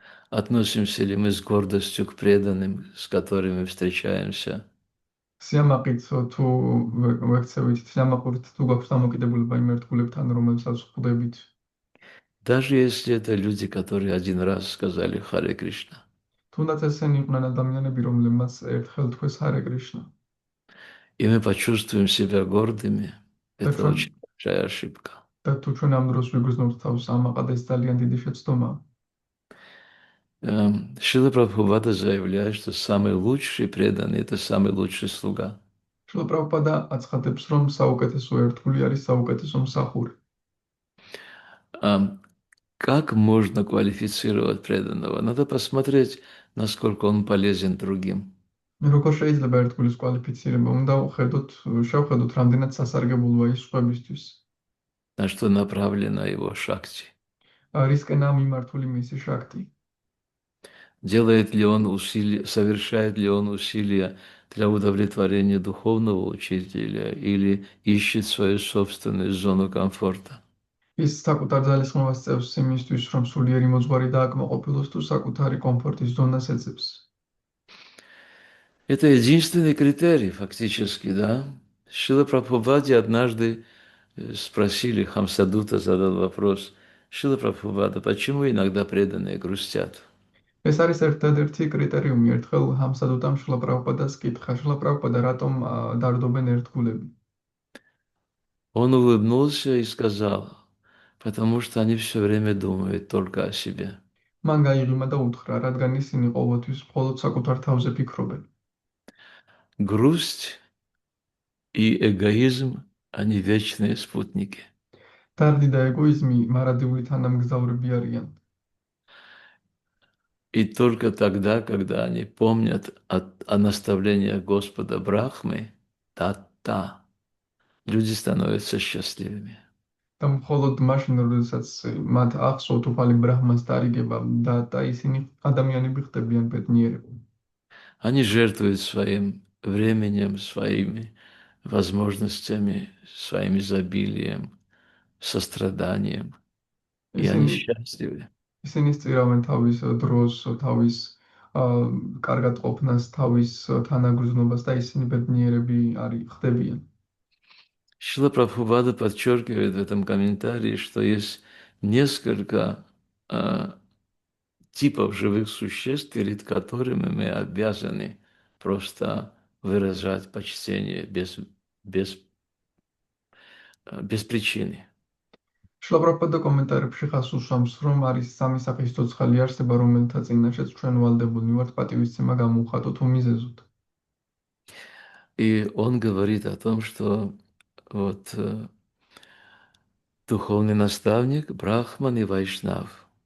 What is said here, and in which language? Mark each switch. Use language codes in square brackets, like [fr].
[ru] Относимся ли мы с гордостью к преданным, с которыми встречаемся? [ka] სიამაყით თუ ვექცევით, სიამაყურით თუ გვაქვს დამოკიდებულება იმ ერთგულებთან, რომელსაც ვხვდებით. [ru] Даже если это люди, которые один раз сказали Харе Кришна. [ka] თუნდაც ესენი იყვნენ ადამიანები, რომლებმაც ერთხელ თქვეს ჰარე კრიშნა. [ru] И мы почувствуем себя гордыми. [ka] და ჩვენ [ru] очень большая ошибка. [ka] და თუ ჩვენ ამ დროს ვიგრძნობთ თავს ამაყად, ეს ძალიან დიდი შეცდომაა. [ru] Шрила Прабхупада заявляет, что самый лучший преданный– это самый лучший слуга. [ka] შრილა პრაბჰუპადა აცხადებს, რომ საუკეთესო ერთგული არის საუკეთესო მსახური. [ru] Как можно квалифицировать преданного? Надо посмотреть, насколько он полезен другим. [ka] როგორ შეიძლება ერთგულის კვალიფიცირება? უნდა შევხედოთ, რამდენად სასარგებლოა ის სხვებისთვის. [ru] На что направлена его шакти. [ka] რისკენაა მიმართული მისი შაქტი? [ru] Делает ли он усилия, совершает ли он усилия для удовлетворения духовного учителя или ищет свою собственную зону комфорта? [ka] ის საკუთარ ძალისხმევას წევს იმისთვის, რომ სულიერი მოძღვარი დააკმაყოფილოს, თუ საკუთარი კომფორტის ზონას ეძებს. [ru] Это единственный критерий фактически, да? Шрила Прабхупаде однажды спросили, Хамсадута задал вопрос, Шрила Прабхупада, почему иногда преданные грустят? [ka] ეს არის ერთადერთი კრიტერიუმი. ერთხელ ჰამსადუტამ შრილა პრაბჰუპადას კითხა, შრილა პრაბჰუპადა, რატომ დარდობენ ერთგულები? [ru] Он улыбнулся и сказал, потому что они все время думают только о себе. [ka] მან გაიღიმა და უთხრა, რადგან ისინი ყოველთვის მხოლოდ საკუთარ თავზე ფიქრობენ. [ru] Грусть и эгоизм, они вечные спутники. [ka] დარდი და ეგოიზმი მარადიული თანამგზავრები არიან. [ru] И только тогда, когда они помнят о наставлениях Господа Брахмы, та-та, люди становятся счастливыми. [ka] და მხოლოდ მაშინ, როდესაც მათ ახსოვთ უფალი ბრაჰმას დარიგება და ისინი ადამიანები ხდებიან ბედნიერები. [ru] Они жертвуют своим временем, своими возможностями, своим изобилием, состраданием, и они [ka] ისინი [ru] счастливы. [ka] ისინი სწირავენ თავის დროს, თავის კარგად ყოფნას, თავის თანაგრძნობას და ისინი ბედნიერები ხდებიან. [ru] Шрила Прабхупада подчеркивает в этом комментарии, что есть несколько типов живых существ, перед которыми мы обязаны просто выражать почтение без причины. [ka] შრილა პრაბჰუპადა კომენტარებში ხას უსვამს, რომ არის სამი სახის ცოცხალი არსება, რომელთა წინაშეც ჩვენ ვალდებულნი ვართ პატივისცემა გამოვხატოთ უმიზეზოდ. [ru] И он говорит о том, что вот духовный наставник, брахман и вайшнав.